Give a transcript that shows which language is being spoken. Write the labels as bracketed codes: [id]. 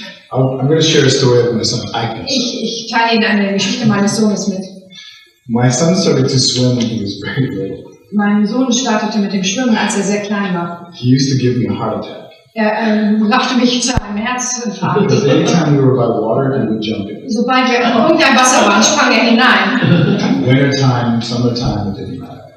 [en] I'm going to share a story of my son, Agnes. [de] Ich teile Ihnen eine Geschichte meines Sohnes mit. [en] My son started to swim when he was very little. [de] Mein Sohn startete mit dem Schwimmen, als er sehr klein war. [en] He used to give me a heart attack. [de] Er brachte mich zu einem Herzinfarkt. [en] Because anytime we were by water, he would jump in. [de] Sobald wir in irgendein Wasser waren, sprang er hinein. [en] Wintertime, summertime, it didn't matter.